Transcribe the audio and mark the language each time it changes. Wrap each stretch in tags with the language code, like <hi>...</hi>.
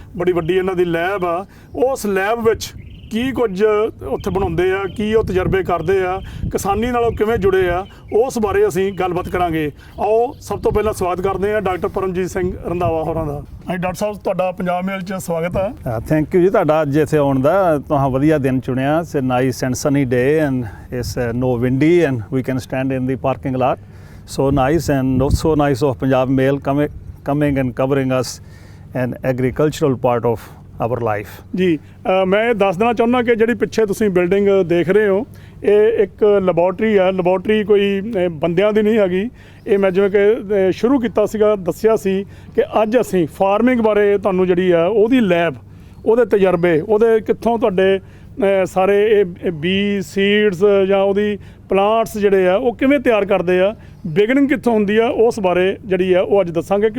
<pa>ਬੜੀ ਵੱਡੀ ਇਹਨਾਂ ਦੀ ਲੈਬ ਆ। ਉਸ ਲੈਬ ਵਿੱਚ ਕੀ ਕੁਝ ਉੱਥੇ ਬਣਾਉਂਦੇ ਆ, ਕੀ ਉਹ ਤਜਰਬੇ ਕਰਦੇ ਆ, ਕਿਸਾਨੀ ਨਾਲੋਂ ਕਿਵੇਂ ਜੁੜੇ ਆ, ਉਸ ਬਾਰੇ ਅਸੀਂ ਗੱਲਬਾਤ ਕਰਾਂਗੇ। ਆਓ ਸਭ ਤੋਂ ਪਹਿਲਾਂ ਸਵਾਗਤ ਕਰਦੇ ਆ ਡਾਕਟਰ ਪਰਮਜੀਤ ਸਿੰਘ ਰੰਧਾਵਾ ਹੋਰਾਂ ਦਾ। ਹਾਂਜੀ ਡਾਕਟਰ ਸਾਹਿਬ, ਤੁਹਾਡਾ ਪੰਜਾਬ ਮੇਲ 'ਚ ਸਵਾਗਤ ਹੈ। ਥੈਂਕ ਯੂ ਜੀ, ਤੁਹਾਡਾ ਅੱਜ ਇੱਥੇ ਆਉਣ ਦਾ। ਤੁਸੀਂ ਵਧੀਆ ਦਿਨ ਚੁਣਿਆ।</pa> <en>It's nice and sunny day and it's no windy and we can stand in the parking lot. So nice and not so nice of Punjab mail coming and covering us an agricultural part of our life।</en> <pa>ਜੀ, ਮੈਂ ਇਹ ਦੱਸ ਦੇਣਾ ਚਾਹੁੰਦਾ ਕਿ ਜਿਹੜੀ ਪਿੱਛੇ ਤੁਸੀਂ ਬਿਲਡਿੰਗ ਦੇਖ ਰਹੇ ਹੋ, ਇਹ ਇੱਕ ਲੈਬੋਰਟਰੀ ਆ। ਲੈਬੋਰਟਰੀ ਕੋਈ ਬੰਦਿਆਂ ਦੀ ਨਹੀਂ ਹੈਗੀ। ਇਹ ਮੈਂ ਜਿਵੇਂ ਕਿ ਸ਼ੁਰੂ ਕੀਤਾ ਸੀਗਾ, ਦੱਸਿਆ ਸੀ ਕਿ ਅੱਜ ਅਸੀਂ ਫਾਰਮਿੰਗ ਬਾਰੇ ਤੁਹਾਨੂੰ ਜਿਹੜੀ ਆ ਉਹਦੀ ਲੈਬ, ਉਹਦੇ ਤਜਰਬੇ, ਉਹਦੇ ਕਿੱਥੋਂ ਤੁਹਾਡੇ ਸਾਰੇ ਇਹ ਬੀ ਸੀਡਸ ਜਾਂ ਉਹਦੀ ਪਲਾਂਟਸ ਜਿਹੜੇ ਆ ਉਹ ਕਿਵੇਂ ਤਿਆਰ ਕਰਦੇ ਆ, ਬਿਗਨਿੰਗ ਕਿੱਥੋਂ ਹੁੰਦੀ ਆ, ਉਸ ਬਾਰੇ ਜਿਹੜੀ ਆ ਉਹ ਅੱਜ ਦੱਸਾਂਗੇ।</pa>